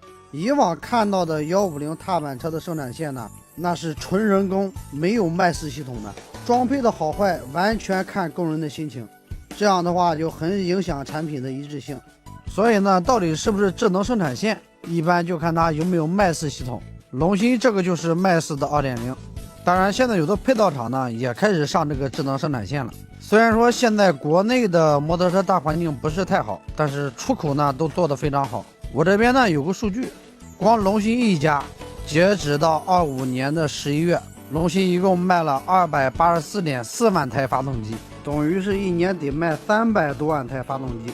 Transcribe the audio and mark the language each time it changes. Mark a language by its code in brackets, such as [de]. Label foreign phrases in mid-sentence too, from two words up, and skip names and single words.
[zh] 以往看到的150踏板车的生產線呢，那是純人工，沒有麥斯系統的，裝配的好壞完全看工人的心情，這樣的話就很影響產品的一致性。所以呢，到底是不是智能生產線，一般就看它有沒有麥斯系統。龍芯這個就是麥斯的 2.0。當然现在有的配套廠呢也開始上這個智能生產線了。雖然說現在國內的摩托車大環境不是太好，但是出口呢都做得非常好。我這邊呢有個數據，光龍芯一家截止到25年的11月，龍芯一共賣了284.4万台發動機，等於是一年得賣300多萬台發動機。